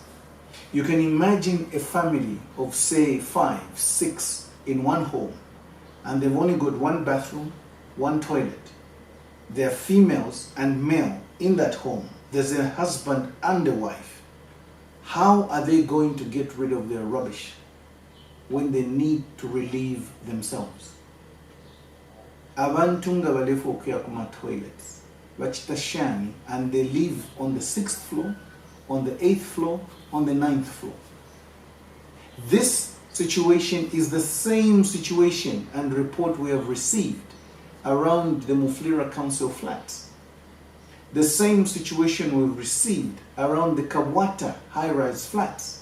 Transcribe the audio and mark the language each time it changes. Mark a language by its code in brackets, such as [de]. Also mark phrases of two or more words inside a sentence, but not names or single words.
[en] You can imagine a family of, say, 5, 6 in one home, and they've only got one bathroom, one toilet. They're females and male in that home. There's a husband and a wife. How are they going to get rid of their rubbish when they need to relieve themselves? [bem] Abantu nga balefu okuya kuma toilets bachita shani, [en] and they live on the 6th floor, on the 8th floor, on the 9th floor. This situation is the same situation and report we have received around the Muflira Council flats. The same situation we've received around the Kawata high-rise flats.